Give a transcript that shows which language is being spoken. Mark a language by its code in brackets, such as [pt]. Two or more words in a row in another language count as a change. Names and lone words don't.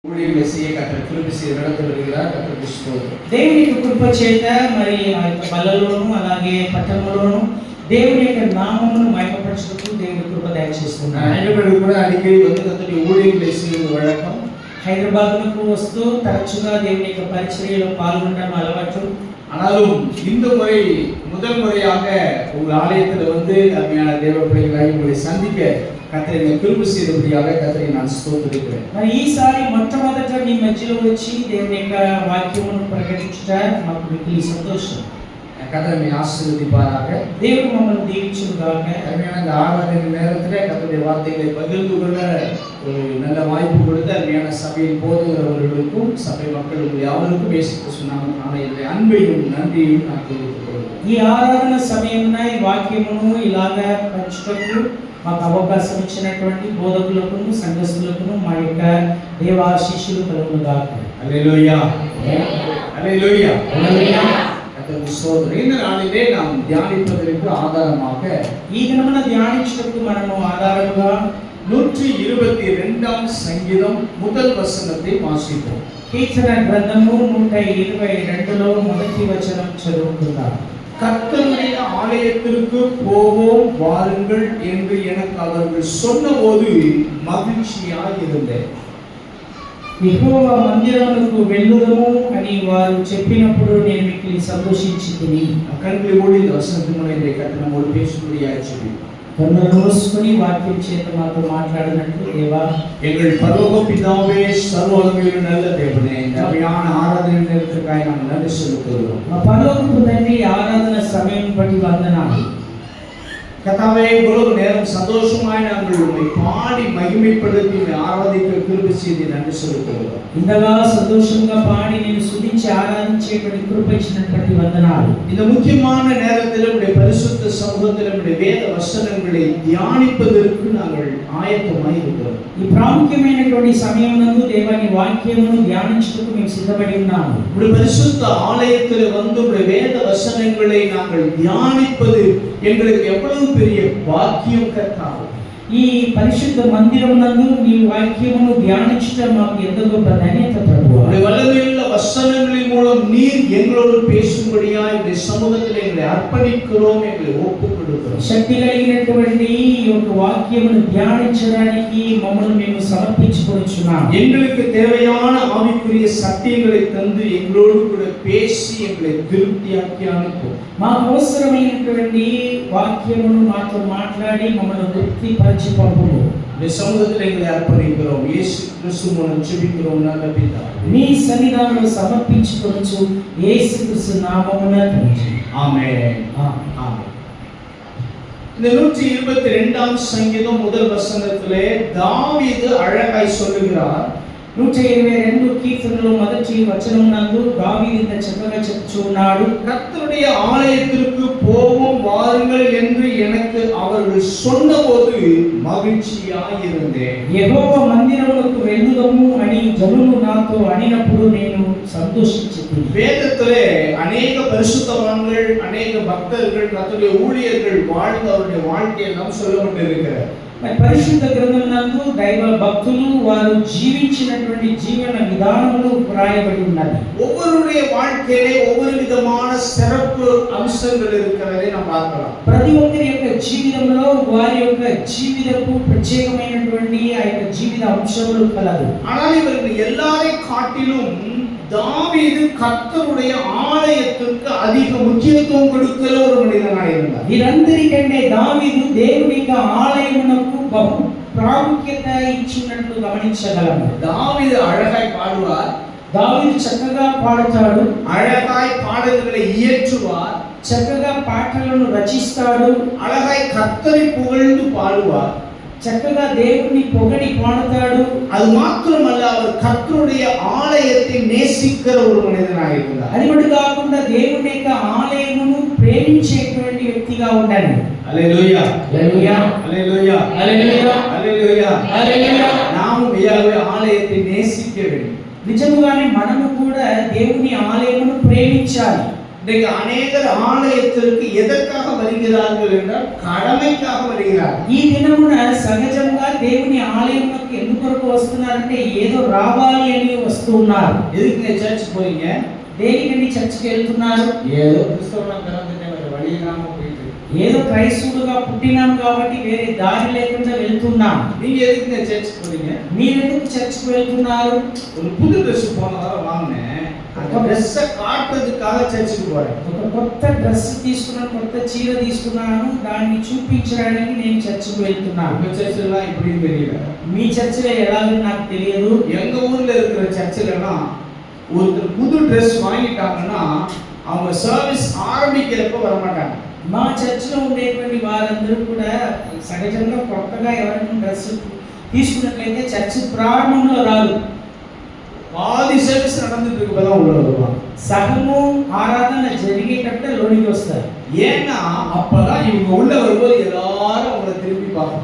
[ta] ஊழியர்களை செய்ய கர்த்தர் கிருபை செய்து நடத்தி வருகிறார். கர்த்தருக்கு ஸ்தோத்திரம். [te] దేవుని యొక్క కృప చేత మరి ఆ యొక్క బల్లలోను అలాగే పట్టణంలోను దేవుని యొక్క నామమును మహిమపరచుటకు దేవుని కృప దయచేస్తున్నాడు. హైదరాబాద్ కూడా అడిగి [ta] வந்து கர்த்தருடைய ஊழியர்களை செய்வது வழக்கம். [te] హైదరాబాద్కు వస్తూ తరచుగా దేవుని యొక్క పరిచర్యలో పాల్గొనడం అలవాటు. [ta] ஆனாலும் இந்த முறை முதல் முறையாக உங்கள் ஆலயத்தில் வந்து அருமையான தேவ பிள்ளைகளை உங்களை சந்திக்க கர்த்தர் என்னை கிருபை செய்தபடியாக கர்த்தரை நான் ஸ்தோத்திரிக்கிறேன். [te] మరి ఈసారి మొట్టమొదట మీ మధ్యలో వచ్చి దేవుని యొక్క వాక్యమును ప్రకటించుట మాకు మిక్కిలి సంతోషం. [ta] கர்த்தர் என்னை ஆசீர்வதிப்பாராக. [te] దేవుడు మమ్మల్ని దీవించుగాక. [ta] அருமையான இந்த ஆராதனை நேரத்தில் கர்த்தருடைய வார்த்தைகளை பகிர்ந்து கொள்ள ஒரு நல்ல வாய்ப்பு கொடுத்த அருமையான சபையின் போதுகிறவர்களுக்கும் சபை மக்கள் யாவருக்கும் இயேசு கிறிஸ்து நாமத்தினாலே என்னுடைய அன்பையும் நன்றியையும் நான் தெரிவித்துக் கொள்கிறேன். [te] ఈ ఆరాధన సమయమున ఈ వాక్యమును ఇలాగా పంచుటకు మాకు అవకాశం ఇచ్చినటువంటి బోధకులకు సంఘస్థులకు మా యొక్క దేవాశీస్సులు కలుగునుగాక. హల్లెలూయా హల్లెలూయా హల్లెలూయా. [ta] கர்த்தருக்கு ஸ்தோத்திரம். இந்த நாளிலே நாம் தியானிப்பதற்கு ஆதாரமாக [te] ఈ దినమున ధ్యానించుటకు మనము ఆధారముగా [ta] 122 சங்கீதம் முதல் வசனத்தை வாசிப்போம். [te] కీర్తన గ్రంథము 122లో మొదటి వచనం చదువుకుందాం. [ta] கர்த்தருடைய ஆலயத்திற்கு போவோம் வாருங்கள் என்று எனக்கு அவர்கள் சொன்னபோது மகிழ்ச்சியாக இருந்தேன். [te] యెహోవా మందిరమునకు వెళ్ళుదము అని వారు చెప్పినప్పుడు నేను మిక్కిలి సంతోషించితిని. [ta] கண்களை மூடி இந்த வசனத்தின் முன்னிலை கர்த்தர் நம்மோடு பேசும்படியாக ஜெபிப்போம். [te] కన్నులు మూసుకొని వాక్యం చేత మాతో మాట్లాడినట్లు దేవా [ta] எங்கள் பரலோக பிதாவே சர்வவல்லமையுள்ள நல்ல தேவனே, இந்த அருமையான ஆராதனை நேரத்திற்காக நாம் நன்றி செலுத்துகிறோம். [te] మా పరలోకపు తండ్రి ఆరాధన సమయం బట్టి వందనాలు. [ta] கர்த்தாவே, இவ்வளவு நேரம் சந்தோஷமாய் நாங்கள் உம்மை பாடி மகிமைப்படுத்தி உம்மை ஆராதிக்க கிருபை செய்து நன்றி செலுத்துகிறோம். [te] ఇంతగా సంతోషంగా పాడి నేను స్తుతించి ఆరాధించేటువంటి కృప ఇచ్చినటువంటి వందనాలు. [ta] இந்த முக்கியமான நேரத்தில் உம்முடைய பரிசுத்த சமூகத்தில் உம்முடைய வேத வசனங்களை தியானிப்பதற்கு நாங்கள் ஆயத்தமாய் இருக்கிறோம். [te] ఈ ప్రాముఖ్యమైనటువంటి సమయమునందు దేవాని వాక్యమును ధ్యానించుటకు మేము సిద్ధపడి ఉన్నాము. [ta] உம்முடைய பரிசுத்த ஆலயத்தில் வந்து உம்முடைய வேத வசனங்களை நாங்கள் தியானிப்பது எங்களுக்கு எவ்வளவு பெரிய பாக்கியம் கர்த்தாவே. [te] ఈ పరిశుద్ధ మందిరమునందు నీ వాక్యమును ధ్యానించడం మాకు ఎంతో గొప్ప ధన్యత ప్రభువా. [ta] உம்முடைய வல்லமையுள்ள வசனங்களின் மூலம் நீர் எங்களோடு பேசும்படியாய் உம்முடைய சமூகத்தில் எங்களை அர்ப்பணிக்கிறோம், எங்களை ஒப்புக் கொடுக்கிறோம். [te] శక్తి కలిగినటువంటి ఈ యొక్క వాక్యమును ధ్యానించడానికి మమ్మల్ని మేము సమర్పించుకొనుచున్నాము. [ta] எங்களுக்கு தேவையான ஆவிக்குரிய சத்தியங்களை தந்து எங்களோடு கூட பேசி எங்களை திருப்தியாக்கி அனுப்பும். [te] మాకు అవసరమైనటువంటి వాక్యమును మాతో మాట్లాడి మమ్మల్ని తృప్తిపరిచి పంపుము. [ta] இந்த சமூகத்தில் எங்களை அர்ப்பணிக்கிறோம். இயேசு கிறிஸ்து மூலம் ஜெபிக்கிறோம் நல்ல பிதாவே. [te] నీ సన్నిధానంలో సమర్పించుకొనుచు యేసుక్రీస్తు నామమున తండ్రి. [ta] ஆமென். ஆமென். இந்த 122 சங்கீதம் முதல் வசனத்திலே தாவீது அழகாய் சொல்லுகிறார். [te] 122 కీర్తనలో మొదటి వచనమునందు దావీదు ఇంత చక్కగా చెప్పుచున్నాడు. [ta] கர்த்தருடைய ஆலயத்திற்கு போவோம் வாருங்கள் என்று எனக்கு அவர்கள் சொன்னபோது மகிழ்ச்சியாய் இருந்தேன். [te] యెహోవా మందిరమునకు వెళ్ళుదము అని జనులు నాతో అనినప్పుడు నేను సంతోషించితిని. [ta] வேதத்திலே அநேக பரிசுத்தவான்கள், அநேக பக்தர்கள், கர்த்தருடைய ஊழியர்கள் வாழ்ந்த அவருடைய வாழ்க்கையெல்லாம் சொல்லப்பட்டிருக்கிறது. [te] మరి పరిశుద్ధ గ్రంథమునందు దైవ భక్తులు వారు జీవించినటువంటి జీవన విధానములు వ్రాయబడి ఉన్నది. [ta] ஒவ்வொருடைய வாழ்க்கையிலே ஒவ்வொரு விதமான சிறப்பு அம்சங்கள் இருக்கிறதை நாம் பார்க்கலாம். [te] ప్రతి ఒక్కరి యొక్క జీవితంలో వారి యొక్క జీవితపు ప్రత్యేకమైనటువంటి ఆ యొక్క జీవిత అంశములు కలదు. [ta] ஆனால் இவர்கள் எல்லாரையும் காட்டிலும் தாவீது கர்த்தருடைய ஆலயத்திற்கு அதிக முக்கியத்துவம் கொடுக்கிற ஒரு மனிதனாக இருந்தார். [te] వీరందరికంటే దావీదు దేవుని యొక్క ఆలయమునకు బహు ప్రాముఖ్యత ఇచ్చినట్లు గమనించగలము. [ta] தாவீது அழகாய் பாடுவார், [te] దావీదు చక్కగా పాడుతాడు, [ta] அழகாய் பாடல்களை இயற்றுவார், [te] చక్కగా పాటలను రచిస్తాడు, [ta] அழகாய் கர்த்தரை புகழ்ந்து பாடுவார், [te] చక్కగా దేవుని పొగడి పాడుతాడు. [ta] அது மாத்திரமல்ல, அவர் கர்த்தருடைய ஆலயத்தை நேசிக்கிற ஒரு மனிதனாக இருந்தார். [te] అది కూడా కాకుండా దేవుని యొక్క ఆలయమును ప్రేమించేటువంటి వ్యక్తిగా ఉండాలి. [ta] அல்லேலூயா [te] హల్లెలూయా [ta] அல்லேலூயா [te] హల్లెలూయా [ta] அல்லேலூயா [te] హల్లెలూయా. [ta] நாமும் யெகோவா ஆலயத்தை நேசிக்க வேண்டும். [te] నిజముగానే మనము కూడా దేవుని ఆలయమును ప్రేమించాలి. [ta] இன்றைக்கு அநேகர் ஆலயத்திற்கு எதற்காக வருகிறார்கள் என்றால் கடமைக்காக வருகிறார்கள். [te] ఈ దినమున సహజంగా దేవుని ఆలయంలోకి ఎందుకు వస్తున్నారంటే ఏదో రావాలి అని వస్తున్నారు. [ta] எதுக்கு நீ சர்ச் போறீங்க? [te] దేనికని చర్చికి వెళ్తున్నారు? [ta] ஏதோ கிறிஸ்தவனா பிறந்துட்டே வேற வழி இல்லாம போயிட்டு. [te] ఏదో క్రైస్తవులుగా పుట్టినాం కాబట్టి వేరే దారి లేకుండా వెళ్తున్నాం. [ta] நீங்க எதுக்கு நீ சர்ச் போறீங்க? [te] మీరెందుకు చర్చికి వెళ్తున్నారు? [ta] ஒரு புது Dress போனதால வாங்குனேன். அந்த Dress காட்டுறதுக்காக சர்ச்சுக்கு போறேன். [te] ఒక కొత్త డ్రెస్ తీసుకున్నాను, కొత్త చీర తీసుకున్నాను, దాన్ని చూపించడానికి నేను చర్చికి వెళ్తున్నాను. [ta] உங்க சர்ச்லாம் எப்படின்னு தெரியல. [te] మీ చర్చిలో ఎలాగో నాకు తెలియదు. [ta] எங்க ஊர்ல இருக்கிற சர்ச்சிலலாம் ஒருத்தர் புது Dress வாங்கிட்டாங்கன்னா அவங்க சர்வீஸ் ஆரம்பிக்கிறப்ப வர மாட்டாங்க. [te] మా చర్చిలో ఉండేటువంటి వారందరూ కూడా సహజంగా కొత్తగా ఎవరైనా డ్రెస్ తీసుకున్నట్లయితే చర్చి ప్రారంభంలో రాదు. [ta] பாதி சர்வீஸ் நடந்துட்டு இருக்கப்பதான் உள்ள வருவாங்க. [te] సగము ఆరాధన జరిగేటప్పుడు లోనికి వస్తారు. [ta] ஏன்னா அப்பதான் இவங்க உள்ள வரும்போது எல்லாரும் அவங்களை திரும்பி பார்ப்பாங்க.